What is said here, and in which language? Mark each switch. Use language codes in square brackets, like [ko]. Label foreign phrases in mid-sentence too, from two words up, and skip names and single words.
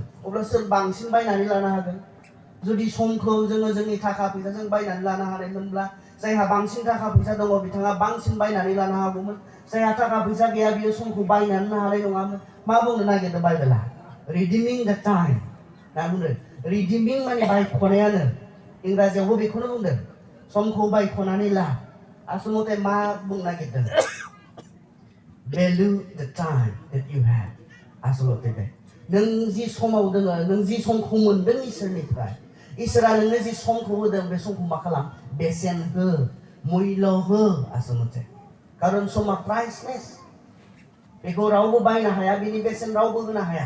[brx] अब्ला सोर बांसिन बायनानै लानो हागोन? जुदि समखौ जोङो जोंनि थाखा फैसाजों बायनानै लानो हानायमोनब्ला, जायहा बांसिन थाखा फैसा दङ बिथाङा बांसिन बायनानै लानो हागौमोन। जायहा थाखा फैसा गैया बियो समखौ बायनानै हानाय नङामोन। मा बुंनो नागिरदों बाइबेला? [en] Redeeming the time. [brx] मा बुंदों? रिडिमिं माने बायख'नायानो। इंराजियावबो बेखौनो बुंदों। समखौ बायख'नानै ला। आसलते मा बुंनो नागिरदों? [en] Value the time that you have. [brx] आसलते बे नों जि समाव दोङो, नों जि समखौ मोनदों इसोरनिफ्राय, इसोरा नोंनो जि समखौ होदों, बे समखौ मा खालाम? बेसेन हो, मुल्य हो। आसलते खारन समा प्राइसलेस। बेखौ रावबो बायनो हाया, बिनि बेसेन रावबो होनो हाया।